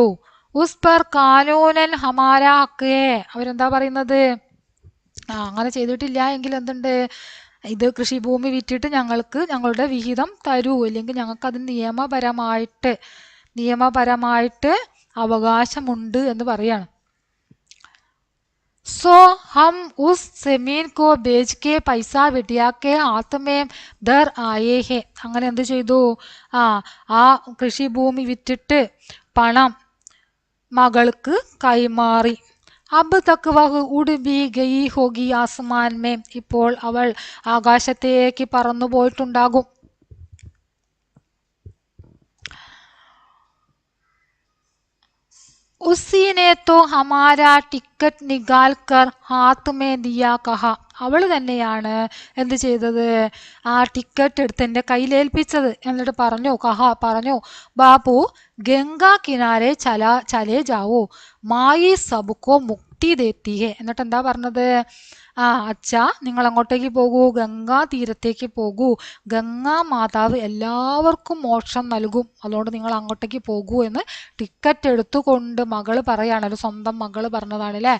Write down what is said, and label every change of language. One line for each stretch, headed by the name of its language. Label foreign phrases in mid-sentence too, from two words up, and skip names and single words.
Hindi: उस पर कानूनन हमारा हक़,
Malayalam: അവരെന്താ പറയുന്നത്? അങ്ങനെ ചെയ്തിട്ടില്ല എങ്കിൽ എന്തുണ്ട്, ഇത് കൃഷിഭൂമി വിറ്റിട്ട് ഞങ്ങൾക്ക് ഞങ്ങളുടെ വിഹിതം തരൂ, അല്ലെങ്കിൽ ഞങ്ങൾക്ക് അതിന് നിയമപരമായിട്ട് അവകാശമുണ്ട് എന്ന് പറയാണ്.
Hindi: सो हम उस जमीन को बेच के पैसा बिटिया के हाथ में दर आए हैं.
Malayalam: അങ്ങനെ എന്ത് ചെയ്തു, ആ കൃഷിഭൂമി വിറ്റിട്ട് പണം മകൾക്ക് കൈമാറി.
Hindi: अब तक वह उड़ भी गई होगी आसमान में,
Malayalam: ഇപ്പോൾ അവൾ ആകാശത്തേക്ക് പറന്നു പോയിട്ടുണ്ടാകും.
Hindi: उसी ने तो हमारा टिकट निकाल कर हाथ में दिया कहा.
Malayalam: അവൾ തന്നെയാണ് എന്ത് ചെയ്തത്, ആ ടിക്കറ്റ് എടുത്ത് എൻ്റെ കയ്യിലേൽപ്പിച്ചത്. എന്നിട്ട് പറഞ്ഞു
Hindi: बाबू गंगा किनारे चले जाओ माई सबको मुक्ति देती है.
Malayalam: എന്നിട്ട് എന്താ പറഞ്ഞത്, അച്ഛാ നിങ്ങൾ അങ്ങോട്ടേക്ക് പോകൂ, ഗംഗാ തീരത്തേക്ക് പോകൂ, ഗംഗാ മാതാവ് എല്ലാവർക്കും മോക്ഷം നൽകും, അതുകൊണ്ട് നിങ്ങൾ അങ്ങോട്ടേക്ക് പോകൂ എന്ന് ടിക്കറ്റ് എടുത്തുകൊണ്ട് മകള് പറയാണല്ലോ, സ്വന്തം മകള് പറഞ്ഞതാണ് അല്ലേ.